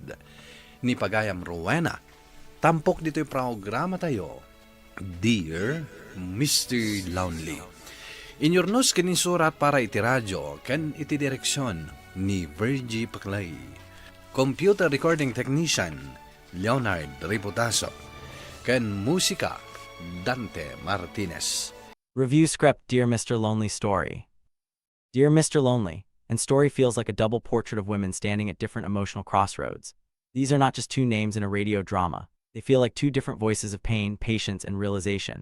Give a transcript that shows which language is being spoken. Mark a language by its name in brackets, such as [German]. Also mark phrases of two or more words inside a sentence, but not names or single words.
[Iloko] Ni pagayam Rowena, tampok dito'y programa tayo. Dear Mr. Lonely. Inyornos kinin surat para iti radyo ken iti direksyon ni Virgie Paclay. [English] Computer recording technician Leonard Reputaso. [Iloko] Ken musika Dante Martinez. [English] Review script Dear Mr. Lonely story. Dear Mr. Lonely, and story feels like a double portrait of women standing at different emotional crossroads. These are not just two names in a radio drama. They feel like two different voices of pain, patience, and realization.